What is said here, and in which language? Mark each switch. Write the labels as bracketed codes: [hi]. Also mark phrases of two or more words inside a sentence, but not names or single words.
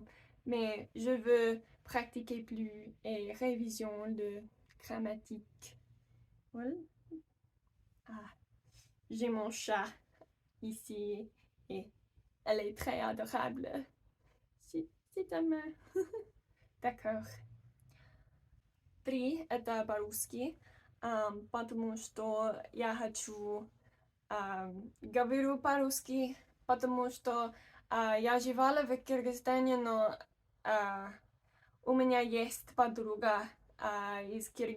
[fr] Mais je veux pratiquer plus et révision de grammatique. Voilà. Ah, j'ai mon chat ici et elle est très adorable. Si t'aimes. D'accord. [ru] Три — это по-русски, потому что я хочу говорю по-русски, потому что я жила в Кыргызстане, но у меня есть подруга из